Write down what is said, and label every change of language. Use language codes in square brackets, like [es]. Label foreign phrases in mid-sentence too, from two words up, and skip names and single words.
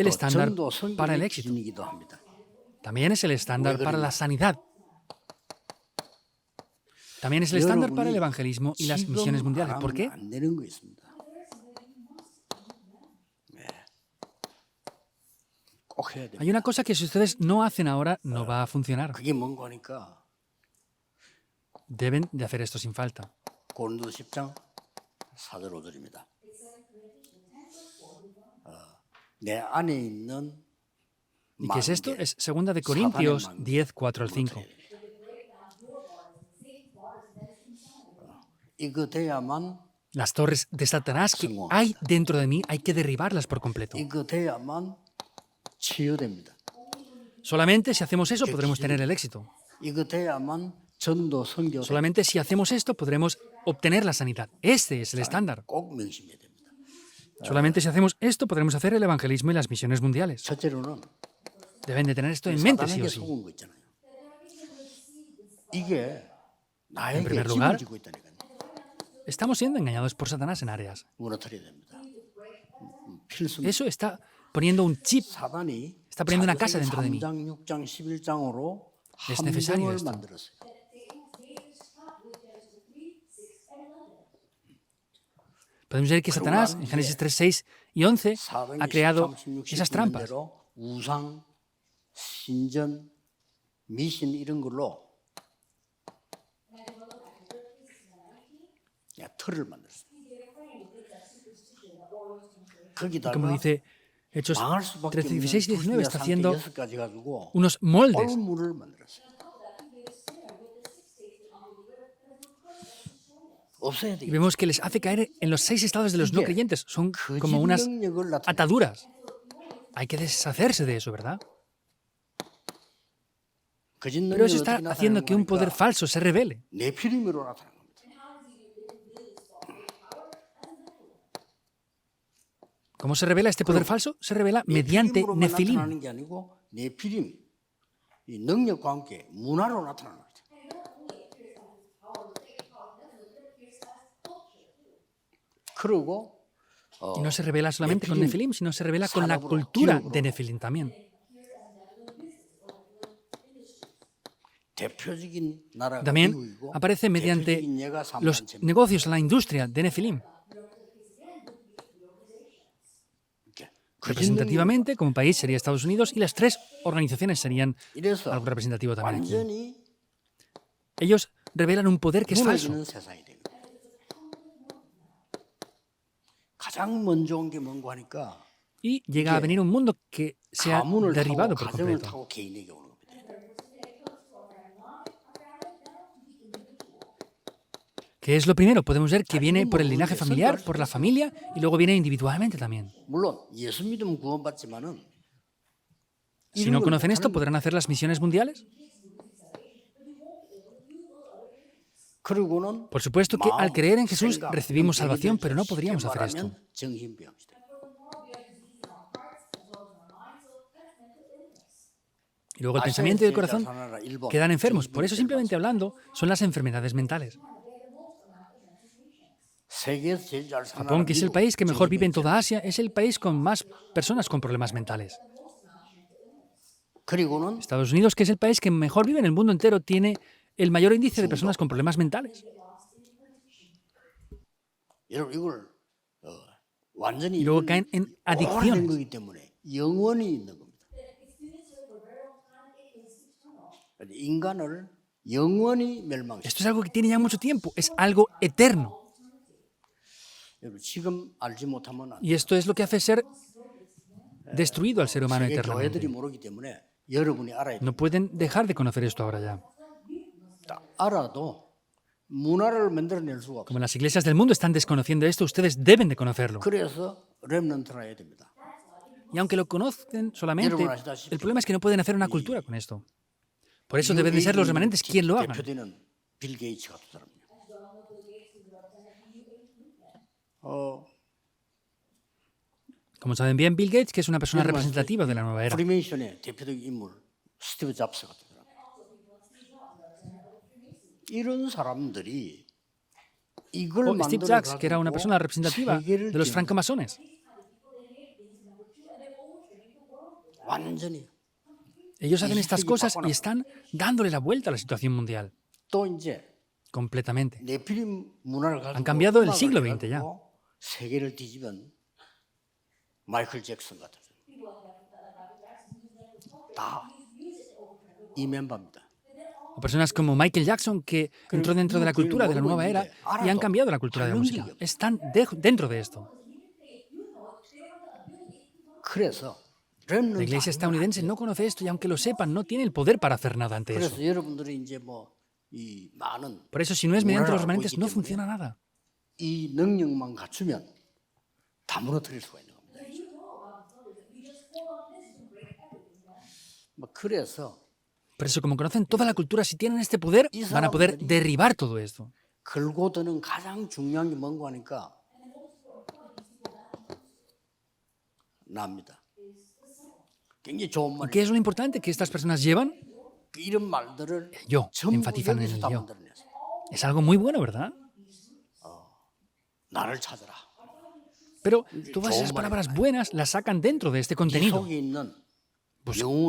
[ko] 또 [es] estándar [ko] 전도 [es] para el [ko] 선교의 [es] éxito. [ko] 기준이기도 합니다. [es] También es el estándar para la sanidad. También es el estándar para el evangelismo y las misiones mundiales. ¿Por qué? [ko] 안 되는 거 있습니다. 꼭 해야 됩니다. [es] Hay una cosa que si ustedes no hacen ahora no va a funcionar. [ko] 그게 뭔가 하니까 [es] Deben de hacer esto sin falta. [ko] 고린도 10장 4절 5절입니다. 내 안에 있는 [es] ¿Y qué es esto? [ko] 마음계, [es] Es 2 de Corintios [ko] 사단의 [es] 10, 4 al 5. [ko] 이거 돼야만 [es] Las torres de Satanás que hay dentro de mí hay que derribarlas por completo. [ko] 이거 돼야만 치유됩니다. [es] Solamente si hacemos eso podremos tener el éxito. [ko] 이거 돼야만 전도 선교 [es] Solamente si hacemos esto podremos obtener la sanidad. Este es el estándar. [ko] 꼭 명심해야 됩니다. [es] Solamente si hacemos esto podremos hacer el evangelismo y las misiones mundiales. [ko] 첫째로는 [es] Deben de tener esto en mente sí [ko] 사단에게 [es] o sí. [ko] 속은 거 있잖아요. 이게 나에게 [es] primer [ko] 짐을 [es] lugar, [ko] 지고 있다니까요. [es] Estamos siendo engañados por Satanás en áreas. [ko] 무너뜨려야 됩니다. 필수. [es] Eso está poniendo un chip, [ko] 사단이 [es] está poniendo una casa dentro de mí. [ko] 3장, 6장, 11장으로 [es] Es necesario [ko] 함정을 [es] esto. [ko] 만들었어요. [es] Podemos ver que Satanás, en Génesis 3, 6 y 11, ha creado esas trampas. [ko] 우상, 신전, 미신 이런 걸로 틀을 만들었어요. 거기다가 [es] Como dice Hechos [ko] 망할 수밖에 [es] 13, [ko] 없는 [es] 16 y 19 está haciendo [ko] 6가지 가지고 [es] unos moldes. [ko] 뻘물을 만들었어요. 없애야 [es] Y [ko] 되겠죠. [es] vemos que les hace caer en los 6 estados de los no creyentes. Son [ko] 거짓 [es] como unas [ko] 능력을 나타내. [es] ataduras. Hay que deshacerse de eso, ¿verdad? [ko] 거짓 [es] Pero eso [ko] 능력이 [es] está [ko] 어떻게 [es] haciendo [ko] 나타나는 [es] que un poder [ko] 거니까 [es] falso se revele. [ko] 네피림으로 나타나는 겁니다. [es] ¿Cómo se revela este poder falso? Se revela mediante [ko] 네피림으로만 [es] Nefilim. [ko] 나타나는 게 아니고 네피림 이 능력과 함께 문화로 나타나는 거죠. 그리고 [es] Y no se revela solamente con Nefilim, sino se revela con la cultura de Nefilim también. [ko] 대표적인 나라가 [es] También [ko] 미국이고 [es] aparece mediante [ko] 대표적인 예가 [es] los [ko] 3만 [es] negocios, la industria de Nefilim. Representativamente, como país sería Estados Unidos y las 3 organizaciones serían [ko] 이래서 [es] algo representativo también aquí. [ko] 완전히 [es] Ellos revelan un poder que es falso. [ko] 무너지는 세상이 됩니다. 가장 먼저 온 게 뭔가 하니까 [es] Y llega a venir un mundo que se ha [ko] 가문을 타고 [es] derribado por [ko] 가정을 [es] completo. [ko] 타고 개인에게 오는 겁니다. [es] ¿Qué es lo primero? Podemos ver que viene por el linaje familiar, por la familia, y luego viene individualmente también. [ko] 물론 예수 믿으면 구원받지만은 [es] Si no conocen esto, ¿podrán hacer las misiones mundiales? [ko] 그리고는 [es] Por supuesto que al creer en Jesús [ko] 생각, [es] recibimos [ko] 이런 [es] salvación, [ko] 계기들 [es] pero no [ko] 쉽게 [es] podríamos hacer esto. [ko] 말하면 정신병이다. [es] Y luego el pensamiento y el corazón quedan enfermos. Por eso, simplemente hablando, son las enfermedades mentales. Japón, que es el país que mejor vive en toda Asia, es el país con más personas con problemas mentales. [ko] 그리고는 [es] Estados Unidos, que es el país que mejor vive en el mundo entero, tiene el mayor índice de personas con problemas mentales. [ko] 여러분 이걸 완전히 [es] Y luego caen en [ko] 오래된 [es] adicciones. [ko] 거기 때문에 영원히 있는 겁니다. 인간을 영원히 멸망시켜. [es] Esto es algo que tiene ya mucho tiempo, es algo eterno. [ko] 여러분 지금 알지 못하면 안 [es] Y esto es lo que hace ser destruido al ser humano [ko] 세계 교회들이 [es] eternamente. [ko] 모르기 때문에 여러분이 알아야 [es] No [ko] 돼요. [es] pueden dejar de conocer esto ahora ya. [ko] 알아도 문화를 만들어낼 수가 없어요. [es] Como las iglesias del mundo están desconociendo esto, ustedes deben de conocerlo. [ko] 그래서 렘넌트라 해야 됩니다. [es] Y aunque lo conocen solamente, el problema es que no pueden hacer una cultura con esto. Por eso deben de ser los remanentes quien lo hagan. [ko] 대표되는 빌 게이츠 같은 사람이요. [es] Como saben bien, Bill Gates, que es una persona representativa de la nueva era. [ko] 프리메이션의 대표적인 인물 스티브 잡스 같은 사람. 이런 사람들이 이걸 [es] O Steve Jobs, que era una persona representativa de los francomasones. [ko] 완전히 [es] Ellos hacen estas cosas y están dándole la vuelta a la situación mundial. [ko] 또 이제 [es] Completamente. [ko] 네피림 문화를 가지고 [es] Han cambiado el [ko] 음악을 [es] siglo XX ya. [ko] 가지고 세계를 뒤집은 마이클 잭슨 같은 다 이 멤버입니다. [es] O personas como Michael Jackson, que entró dentro de la cultura de la nueva era y han cambiado la cultura de la música. Están dentro de esto. [ko] 그래서 [es] La iglesia estadounidense no conoce esto y aunque lo sepan, no tiene el poder para hacer nada ante eso. [ko] 그래서 여러분들이 이제 뭐이 많은 [es] Por eso, si no es mediante los remanentes, no funciona nada. [ko] 이 능력만 갖추면 다 무너뜨릴 수가 있는 겁니다. 그래서 [es] Por eso, como conocen toda la cultura, si tienen este poder, van a poder derribar todo esto. [ko] 걸고 드는 가장 중요한 게 뭔가 하니까 납니다. 굉장히 좋은 [es] ¿Y [ko] 말이 [es] qué es lo importante que estas personas llevan? [ko] 이런 말들을 [es] Yo, [ko] 전부 [es] enfatizan en [ko] 여기서 [es] el [ko] 다 [es] yo. [ko] 만들어냈어요. [es] Es algo muy bueno, ¿verdad? [ko] 나를 찾아라. [es] Pero todas esas palabras buenas las sacan dentro de este [ko] 이 [es] contenido. [ko] 속에 있는 영웅을